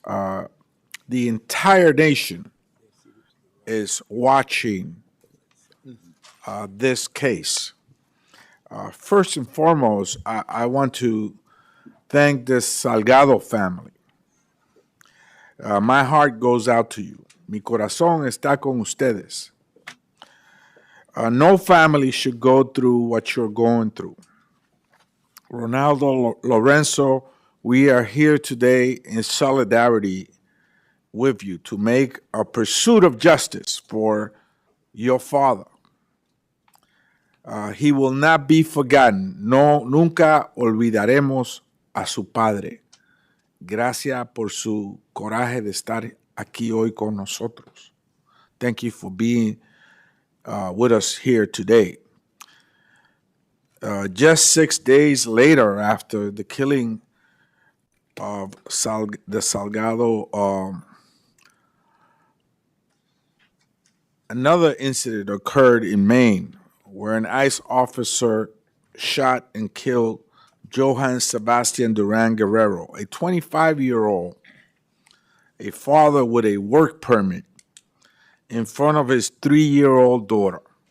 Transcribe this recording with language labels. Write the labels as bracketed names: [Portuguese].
[English] The entire nation is watching this case. First and foremost, I want to thank the Salgado family. My heart goes out to you. [Spanish] Mi corazón está con ustedes. [English] No family should go through what you're going through. Ronaldo, Lorenzo, we are here today in solidarity with you to make a pursuit of justice for your father. He will not be forgotten. [Spanish] No, nunca olvidaremos a su padre. Gracias por su coraje de estar aquí hoy con nosotros. [English] Thank you for being with us here today. Just 6 days later, after the killing of the Salgado, another incident occurred in Maine where an ICE officer shot and killed Johann Sebastian Duran Guerrero, a 25-year-old, a father with a work permit, in front of his 3-year-old daughter.